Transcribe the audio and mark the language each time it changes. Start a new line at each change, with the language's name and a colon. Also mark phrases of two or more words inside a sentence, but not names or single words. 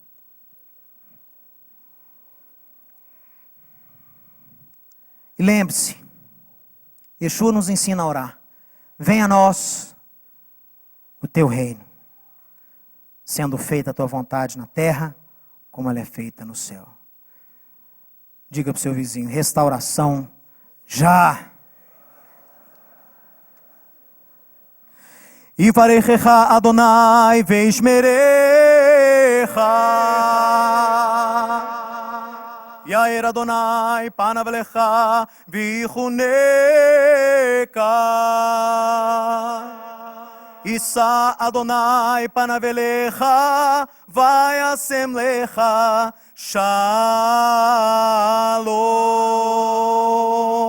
Portuguese: E lembre-se, Yeshua nos ensina a orar. Venha a nós o teu reino, sendo feita a tua vontade na terra, como ela é feita no céu. Diga para o seu vizinho, restauração já.
Hebrew: יברכך אדני וישמרך. יאר אדני פניו לך ויחנך. ישא אדני פניו אליך וישם לך שלום.